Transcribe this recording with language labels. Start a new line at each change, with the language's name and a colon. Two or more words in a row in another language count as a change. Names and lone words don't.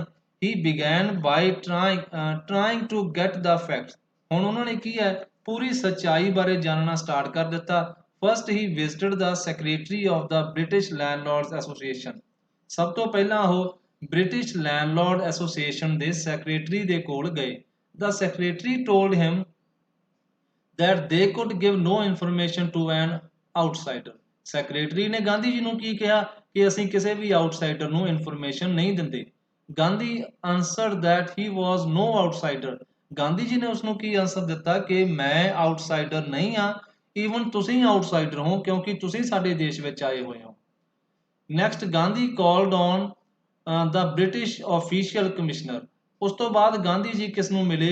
English: He began by trying to get the facts,
Punjabi: ਹੁਣ ਉਹਨਾਂ ਨੇ ਕੀ ਹੈ ਪੂਰੀ ਸੱਚਾਈ ਬਾਰੇ ਜਾਣਨਾ ਸਟਾਰਟ ਕਰ ਦਿੱਤਾ।
English: First he visited the secretary of the British Landlords Association,
Punjabi: ਸਭ ਤੋਂ ਪਹਿਲਾਂ ਉਹ ਬ੍ਰਿਟਿਸ਼ ਲੈਂਡਲॉर्ड ਐਸੋਸੀਏਸ਼ਨ ਦੇ ਸੈਕਟਰੀ ਦੇ ਕੋਲ ਗਏ।
English: The secretary told him that they could give no information to an outsider,
Punjabi: ਸੈਕਟਰੀ ਨੇ ਗਾਂਧੀ ਜੀ ਨੂੰ ਕੀ ਕਿਹਾ ਕਿ ਅਸੀਂ ਕਿਸੇ ਵੀ ਆਊਟਸਾਈਡਰ ਨੂੰ ਇਨਫੋਰਮੇਸ਼ਨ ਨਹੀਂ ਦਿੰਦੇ।
English: Gandhi answered that he was no outsider,
Punjabi: ਗਾਂਧੀ ਜੀ ਨੇ ਉਸ ਨੂੰ ਕੀ ਆਨਸਰ ਦਿੱਤਾ ਕਿ ਮੈਂ ਆਊਟਸਾਈਡਰ ਨਹੀਂ ਹਾਂ, ਈਵਨ ਤੁਸੀਂ ਆਊਟਸਾਈਡਰ ਹੋ ਕਿਉਂਕਿ ਤੁਸੀਂ ਸਾਡੇ ਦੇਸ਼ ਵਿੱਚ ਆਏ ਹੋਏ ਹੋ।
English: Next Gandhi called on the British official commissioner.
Punjabi: ਉਸ ਤੋਂ ਬਾਅਦ ਗਾਂਧੀ ਜੀ ਕਿਸ ਨੂੰ ਮਿਲੇ?